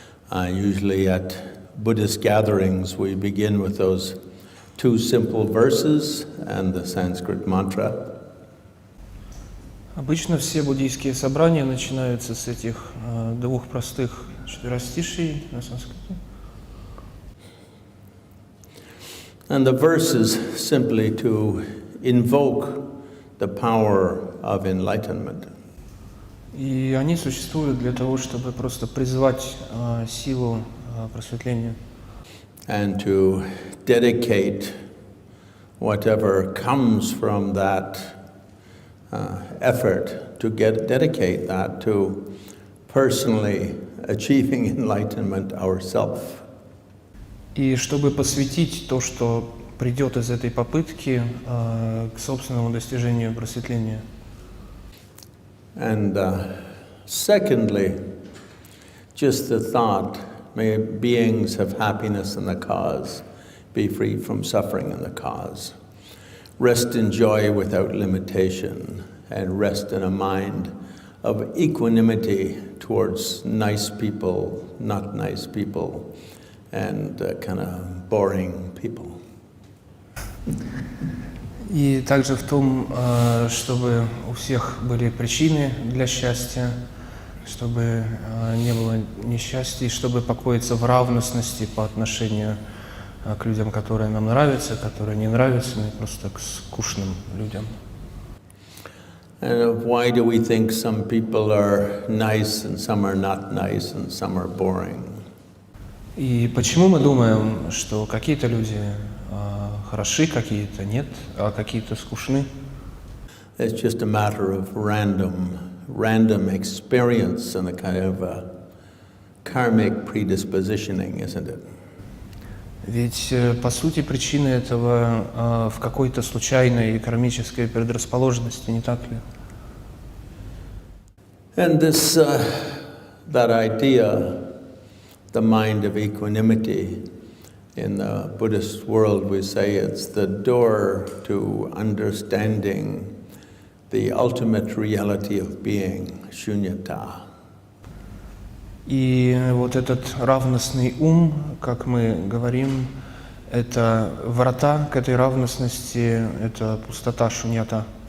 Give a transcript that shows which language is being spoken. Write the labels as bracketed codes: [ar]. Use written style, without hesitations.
[en] Usually at Buddhist gatherings, we begin with those two simple verses and the Sanskrit mantra. [ru] Обычно все буддийские собрания начинаются с этих двух простых четверостиший на санскрите. [en] And the verses simply to invoke the power of enlightenment. [ru] И они существуют для того, чтобы просто призвать силу просветления. [en] And to dedicate whatever comes from that effort, to dedicate that to personally achieving enlightenment ourselves. [ru] И чтобы посвятить то, что придет из этой попытки, к собственному достижению просветления. [en] And secondly, just the thought, may beings have happiness in the cause, be free from suffering in the cause. Rest in joy without limitation, and rest in a mind of equanimity towards nice people, not nice people, and kind of boring people. [ru] И также в том, чтобы у всех были причины для счастья, чтобы не было несчастья, и чтобы покоиться в равностности по отношению к людям, которые нам нравятся, которые не нравятся, и просто к скучным людям. [en] And why do we think some people are nice and some are not nice and some are boring? [ru] И почему мы думаем, что какие-то люди хороши, какие-то нет, а какие-то скучны? [en] It's just a matter of random experience and a kind of a karmic predispositioning, isn't it? [ru] Ведь, по сути, причина этого в какой-то случайной и кармической предрасположенности, не так ли? [en] And this, that idea, the mind of equanimity, in the Buddhist world we say it's the door to understanding the ultimate reality of being, shunyata. [ru] И вот этот равностный ум, как мы говорим, это врата к этой равностности, это пустота, шуньята.